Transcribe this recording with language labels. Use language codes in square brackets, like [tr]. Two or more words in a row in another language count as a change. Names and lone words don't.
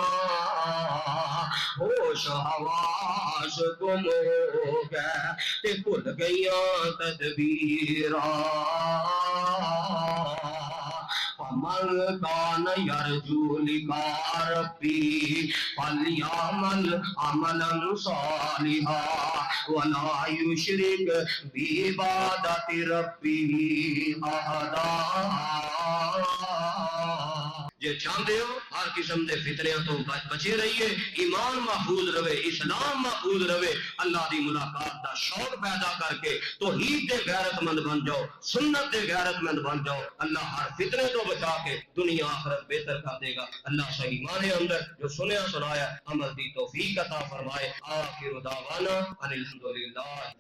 [pa] ہوش حواس گم ہو گئے تے بھل گئیاں تدبیراں [ar] فمن کان یرجو لقاء ربی فلیعمل عملا صالحا ولا یشرک بعبادت ربہ احدا [pa] جے چاہتے ہو ہر قسم دے فتنیاں تو بچے رہیے ایمان محفوظ رہے اسلام محفوظ رہے اللہ دی ملاقات دا شوق پیدا کر کے توحید دے غیرت مند بن جاؤ سنت دے غیرت مند بن جاؤ اللہ ہر فتنے تو بچا کے دنیا آخرت بہتر کر دے گا اللہ صحیح مانے اندر جو سنیا سنایا عمل دی توفیق عطا فرمائے [ar] آخر دعوانا ان الحمدللہ